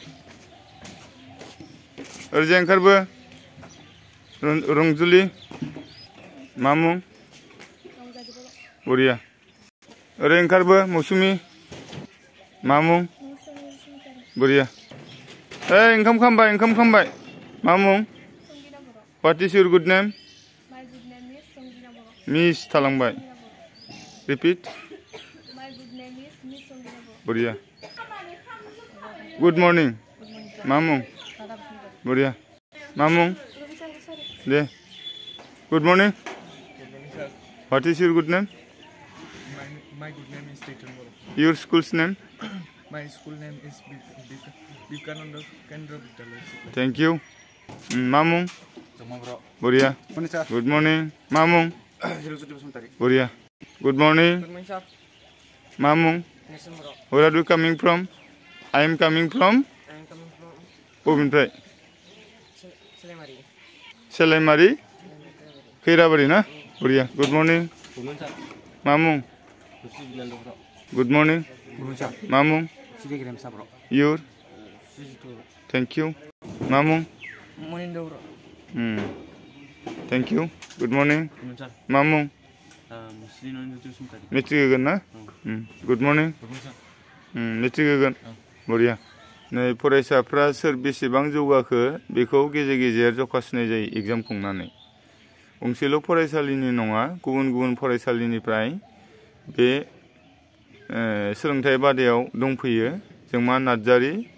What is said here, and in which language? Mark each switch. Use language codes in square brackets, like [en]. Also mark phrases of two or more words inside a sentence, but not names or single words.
[brx] ओरैजाय ओंखारबो रंजुलि मा मुं बरिया ओरै ओंखारबो मौसुमि मा मुं बरिया ओंखाम खामबाय मा मुं [en] What is your good name? My good name is Songjina Boro. Miss थालांबाय Repeat. My good name is Miss Songjina Boro. बरिया Good morning. [brx] मा मुं बरिया मा मुं दे [en] Good morning. What is your good name? My good name is Titan Boro. Your school's name? My school name is Vivekananda Kendra Vidyalaya. Thank you. [brx] मा मुं बरिया [en] Good morning. [brx] मा मुं बरिया [en] Good morning. [brx] मा मुं [en] Where are you coming from? I am coming from [brx] बबेनिफ्राय सेलाइमारि खैराबारि ना बरिया [en] Good morning. [brx] मा मुं [en] Good morning. [brx] मा मुं [en] Your Thank you. [brx] मा मुं [en] Thank you. Good morning. [brx] मा मुं मेट्रिक होगोन ना [en] Good morning. [brx] मेट्रिक होगोन बरिया नै फरायसाफ्रा सोर बेसेबां जौगाखो बेखौ गेजेर गेजेर जखा सुनाय जायो एग्जाम खुंनानै गंसेल' फरायसालिनि नङा गुबुन फरायसालिनिफ्राय बे सोलोंथाइ बादायाव दंफैयो जोंमा नार्जारि